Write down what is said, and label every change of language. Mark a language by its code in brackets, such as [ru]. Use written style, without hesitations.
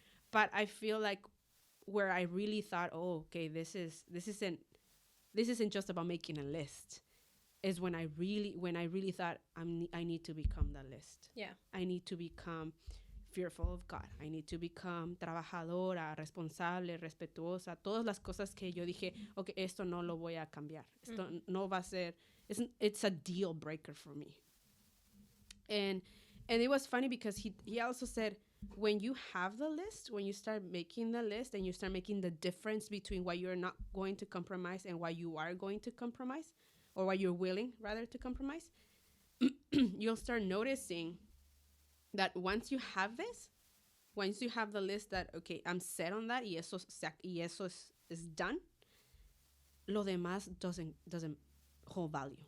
[en] But I feel like where I really thought, okay, this isn't just about making a list, is when I really thought I need to become that list. Yeah. I need to become fearful of God. I need to become [es] trabajadora, responsable, respetuosa. Todas las cosas que yo dije, okay, esto no lo voy a cambiar. Esto no va a ser, [en] it's a deal breaker for me. And it was funny because he also said, when you have the list, when you start making the list and you start making the difference between what you're not going to compromise and what you are going to compromise, or what you're willing rather to compromise, you'll start noticing that once you have the list that, okay, I'm set on that, [es] y eso [en] is done, [es] lo demás [en] doesn't hold value.